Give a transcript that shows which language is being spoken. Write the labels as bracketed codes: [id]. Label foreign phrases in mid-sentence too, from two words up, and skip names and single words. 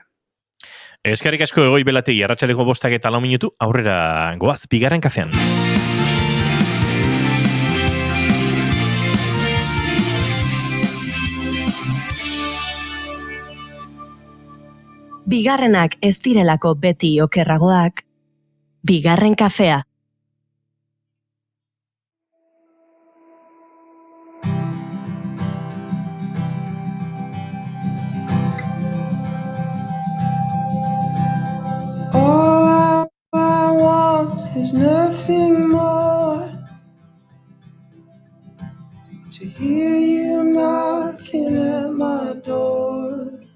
[eu] Eskerrik asko Egoi Belategi arratsaldeko 5:04 minutu aurrera goaz bigarren kafean. Bigarrenak ez direlako beti okerragoak, bigarren kafea. [en] All I want is nothing more, to hear you knocking at my door.